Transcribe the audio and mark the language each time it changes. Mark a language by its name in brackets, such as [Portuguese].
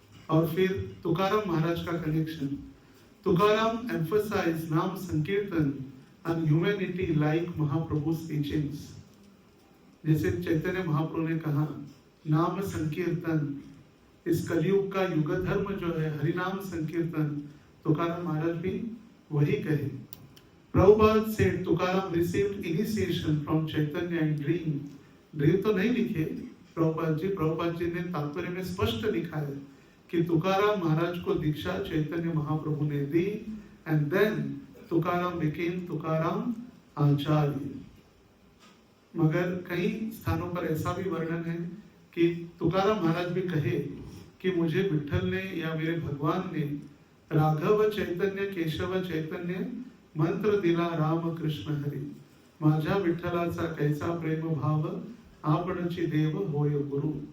[Hindi] और फिर तुकाराम महाराज का कनेक्शन। तुकाराम एम्फसाइज नाम संकीर्तन [English] and humanity like [Hindi] महाप्रभु's teachings। जैसे चैतन्य महाप्रभु ने कहा नाम संकीर्तन, इस कलयुग का युग धर्म जो है हरिनाम संकीर्तन, तुकाराम महाराज भी वही कहे। [English] Prabhupada said Tukaram received initiation from Chaitanya in dream। [Hindi] Dream तो नहीं लिखे प्रभुपाद जी ने तात्पर्य में स्पष्ट लिखा है कि तुकाराम महाराज को दीक्षा चैतन्य महाप्रभु ने दी, [English] and then [Hindi] Tukaram [English] became [Hindi] Tukaram आचार्य। मगर कई स्थानों पर ऐसा भी वर्णन है कि तुकाराम महाराज भी कहे कि मुझे विठल ने या मेरे भगवान ने राघव चैतन्य केशव चैतन्य [Marathi] मंत्र दिला राम कृष्ण हरी, माझ्या विठ्ठलाचा कैसा प्रेम भाव आपणची देव होय गुरु।